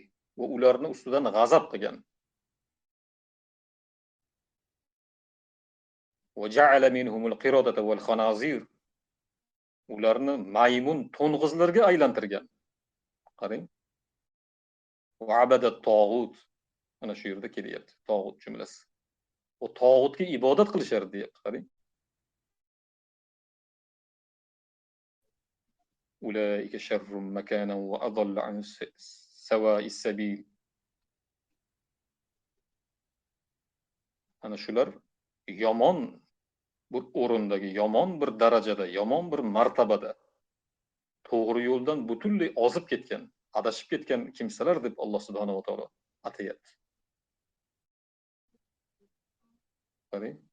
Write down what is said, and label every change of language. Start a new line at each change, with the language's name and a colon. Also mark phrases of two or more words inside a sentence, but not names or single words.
Uzbek: Va ularni ustidan g'azab qilgan.
Arabic: وجعل منهم القردة والخنازير.
Uzbek: Ularni maymun, to'ng'izlarga aylantirgan. Qarang.
Arabic: وعبد الطاغوت.
Uzbek: Ana shu yerda kelyapti, tog'ut jumlasi. O tog'utga ibodat qilishar deyapti, qarang.
Arabic: أولئك شر مكانا وأضل عن سواء السبيل.
Uzbek: Ana shular yomon bir o'rindagi, yomon bir darajada, yomon bir martabada to'g'ri yo'ldan butunlay ozib ketgan, adashib ketgan kimsalar deb Alloh
Arabic: سبحانه وتعالى
Uzbek: atayapti. Qarang.